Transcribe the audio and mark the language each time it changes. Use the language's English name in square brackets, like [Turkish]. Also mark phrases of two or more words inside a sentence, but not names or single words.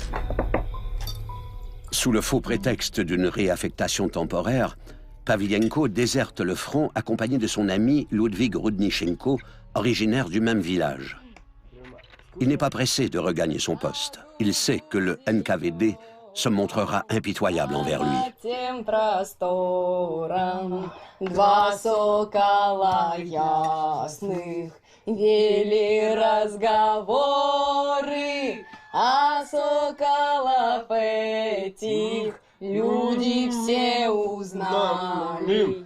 [French] Sous le faux prétexte d'une réaffectation temporaire, Pavlenko déserte le front accompagné de son ami Ludwig Rudnichenko, originaire du même village. Il n'est pas pressé de regagner son poste. Il sait que le NKVD se montrera impitoyable envers lui. [Russian] Два сокола ясных вели разговоры, а соколов этих люди все узнали.